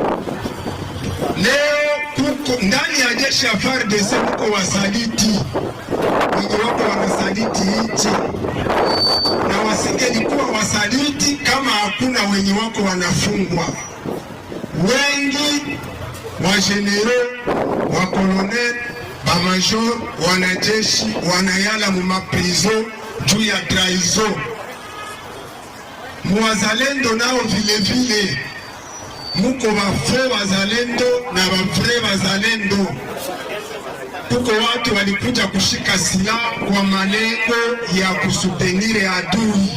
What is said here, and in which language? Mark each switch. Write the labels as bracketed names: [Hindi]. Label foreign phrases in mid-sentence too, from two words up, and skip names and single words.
[Swahili] Leo kuko ndani ya jeshi ya FARDC kuko wasaliti wenye wako wanasaliti nchi, na wasingelikuwa wasaliti kama hakuna wenye wako wanafungwa. Wengi wa general, wa colonel, ba major, wanajeshi wanayala mu maprizo juu ya trahison. Muwazalendo nao vile vile muko bafre wazalendo na bafre wazalendo. Kuko watu walikuja kushika silaha kwa malengo ya kusutenire adui.